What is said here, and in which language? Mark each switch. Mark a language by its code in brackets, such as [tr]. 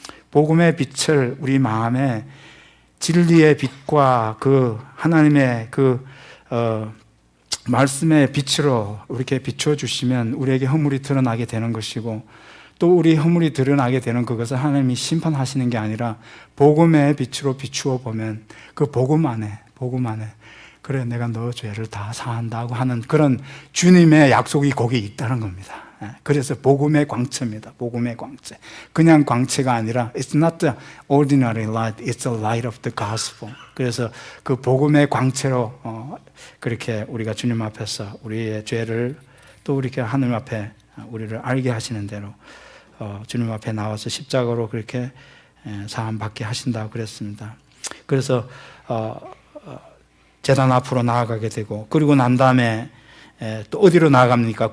[ko] 복음의 빛을 우리 마음에 진리의 빛과 그 하나님의 말씀의 빛으로 이렇게 비춰주시면 우리에게 허물이 드러나게 되는 것이고 또 우리 허물이 드러나게 되는 그것을 하나님이 심판하시는 게 아니라 복음의 빛으로 비추어 보면 그 복음 안에 그래 내가 너 죄를 다 사한다고 하는 그런 주님의 약속이 거기에 있다는 겁니다. 그래서 복음의 광채입니다. 복음의 광채. 그냥 광채가 아니라 [en] It's not the ordinary light, it's the light of the gospel. [ko] 그래서 그 복음의 광채로 그렇게 우리가 주님 앞에서 우리의 죄를 또 이렇게 하늘 앞에 우리를 알게 하시는 대로 주님 앞에 나와서 십자가로 그렇게 사함받게 하신다고 그랬습니다. 그래서 제단 앞으로 나아가게 되고 그리고 난 다음에 또 어디로 나아갑니까?